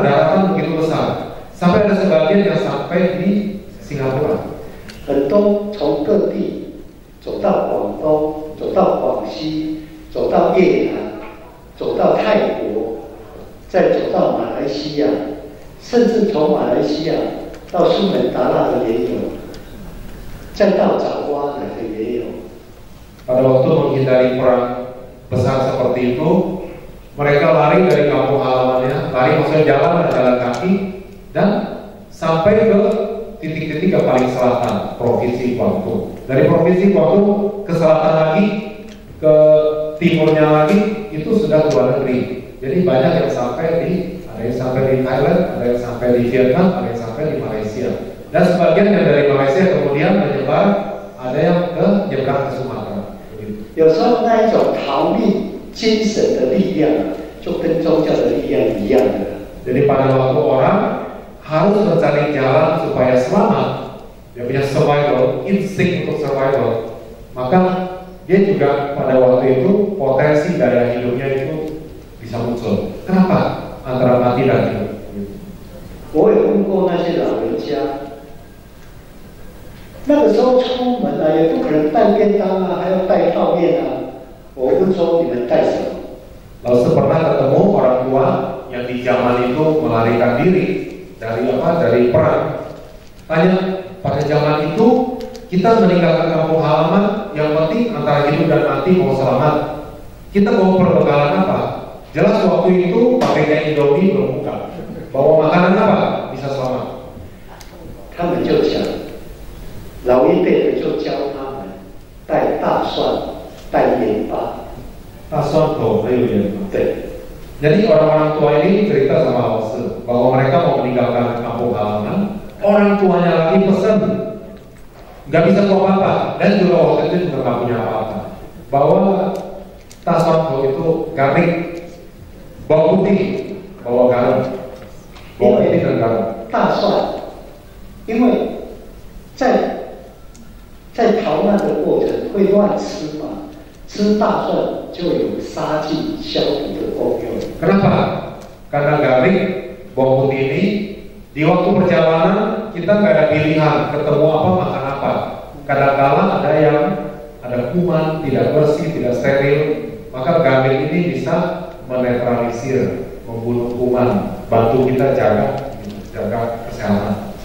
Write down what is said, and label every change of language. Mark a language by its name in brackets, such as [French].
[Indonesian] Daratan begitu besar, sampai ada sebagian yang sampai di Singapura. [Chinese] 很多从各地走到广东，走到广西，走到越南，走到泰国，再走到马来西亚，甚至从马来西亚到苏门答腊的也有，再到爪哇来的也有。 [Indonesian] Pada waktu menghindari perang besar seperti itu, mereka lari dari kampung halamannya, lari maksudnya jalan kaki, dan sampai ke titik-titik yang paling selatan, Provinsi Guangdong. Dari Provinsi Guangdong ke selatan lagi, ke timurnya lagi, itu sudah luar negeri. Jadi banyak yang sampai ada yang sampai di Thailand, ada yang sampai di Vietnam, ada yang sampai di Malaysia. Dan sebagian yang dari Malaysia kemudian menyebar, ada yang nyebrang ke Sumatera. [Chinese] 有时候那一种逃命精神的力量，就跟宗教的力量一样的。 [Indonesian] Jadi pada waktu orang harus mencari jalan supaya selamat, dia punya survival, insting untuk survival, maka dia juga pada waktu itu potensi daya hidupnya itu bisa muncul. Kenapa? Antara mati dan hidup. [Chinese] 我有问过那些老人家，那个时候出门啊，也不可能带便当啊，还要带泡面啊。我问说你们带什么？ [Indonesian] Lalu pernah ketemu orang tua yang di zaman itu melarikan diri dari perang. Tanya, pada zaman itu kita meninggalkan kampung halaman, yang penting antara hidup dan mati mau selamat. Kita bawa perbekalan apa? Jelas waktu itu pakainya Indomie belum buka. Bawa makanan apa? Bisa selamat. [Chinese] 他们就讲，老一辈的就教他们带大蒜、带盐巴，大蒜头还有盐巴。对。 [Indonesian] Jadi orang-orang tua ini cerita sama Ose bahwa mereka mau meninggalkan kampung halaman, orang tuanya lagi pesan nggak bisa bawa apa-apa, dan juga waktu itu juga nggak punya apa-apa. Bawa taswanto itu garlic, bawang putih, bawa garam, bawang putih dan garam. [Chinese] 大蒜，因为在逃难的过程会乱吃嘛，吃大蒜就有杀菌消毒的功用。 [Indonesian] Kenapa? Karena garlic, bawang putih ini di waktu perjalanan kita nggak ada pilihan ketemu apa makan apa. Kadang-kala ada kuman, tidak bersih, tidak steril, maka garlic ini bisa menetralisir, membunuh kuman, bantu kita jaga kesehatan.